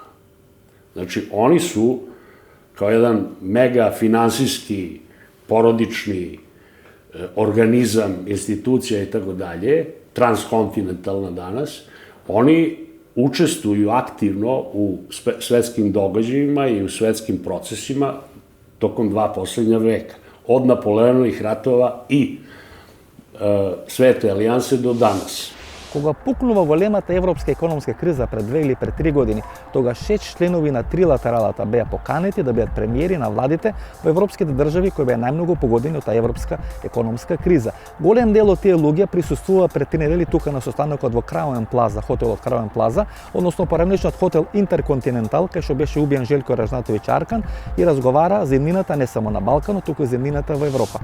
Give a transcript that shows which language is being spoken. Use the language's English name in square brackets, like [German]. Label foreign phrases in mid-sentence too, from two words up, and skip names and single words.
[Serbian] Znači, oni su kao jedan mega finansijski, porodični organizam, institucija i tako dalje, transkontinentalna danas, oni učestvuju aktivno u svetskim događajima i u svetskim procesima tokom 2 poslednja veka. Od Napoleonovih ratova i Svete alijanse do danas. [Macedonian] Кога пукнува големата европска економска криза пред 2 или пред 3 години, тогаш 6 членови на трилатералата беа поканети да бидат премиери на владите во европските држави кои беа најмногу погодени од таа европска економска криза. Голем дел од тие луѓе присуствува пред 3 недели тука на состанокот во Краун Плаза, хотелот Краун Плаза, односно поранешниот хотел Интерконтинентал, кај што беше убиен Желко Ражнатовиќ Аркан и разговара за иднината не само на Балканот, туку и за иднината во Европа.